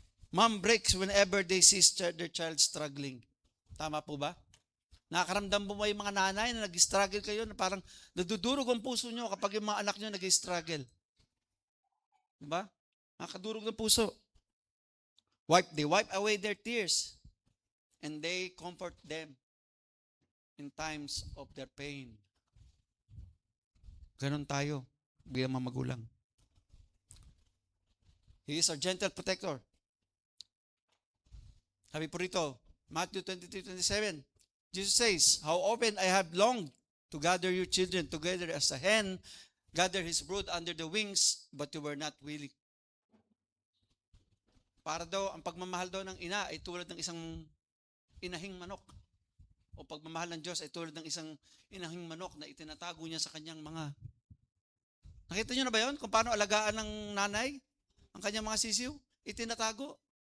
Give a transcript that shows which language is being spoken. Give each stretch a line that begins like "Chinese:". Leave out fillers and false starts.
English: Mom breaks whenever they see their child struggling.
Filipino: Tama po ba? Nakakaramdam mo ba yung mga nanay na nag-struggle kayo na parang nadudurog ang puso nyo kapag yung mga anak nyo nag-struggle? Diba? Nakakadurog ng puso.
English: They wipe away their tears and they comfort them in times of their pain.
Filipino: Ganon tayo bilang mga magulang.
English: He is our gentle protector.
Filipino: Sabi po rito,
English: Matthew 23:27, Jesus says, how often I have longed to gather your children together as a hen gather his brood under the wings, but you were not willing.
Filipino: Para daw, ang pagmamahal daw ng ina ay tulad ng isang inahing manok. O pagmamahal ng Diyos ay tulad ng isang inahing manok na itinatago niya sa kanyang mga... Nakita niyo na ba yun? Kung paano alagaan ng nanay ang kanyang mga sisiw? Itinatago.